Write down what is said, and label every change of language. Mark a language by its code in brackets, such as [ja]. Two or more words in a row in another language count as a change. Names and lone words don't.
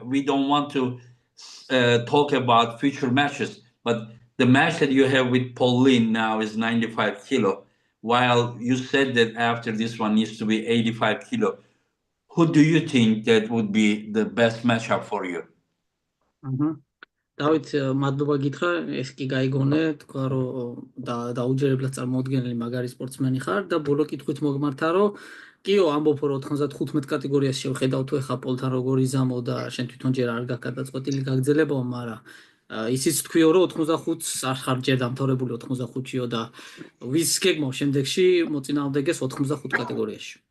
[en] We don't want to talk about future matches, but the match that you have with Linn now is 95 kilo. While you said that after this one needs to be 85 kilo, who do you think that would be the best matchup for you? [ka] დავით მადლობა გითხრა, ეს კი გაიგონე, თქვა რომ დაუჯერებლად წარმოუდგენელი მაგარი სპორტსმენი ხარ და ბოლო კითხვით მოგმართა რომ კიო ამბობ რომ 95 კატეგორიას შევხედავ თუ ეხა პოლთან როგორ იზამო და შენ თვითონ ჯერ არ გაქვს გადაწყვეტილი გაგრძელებაო, მაგრამ ისიც თქვიო რომ 85-ს არ ხარ ჯერ დამთავრებული 85-იო და ვის გეგმო შემდეგში მოწინააღმდეგეს 85 კატეგორიაში.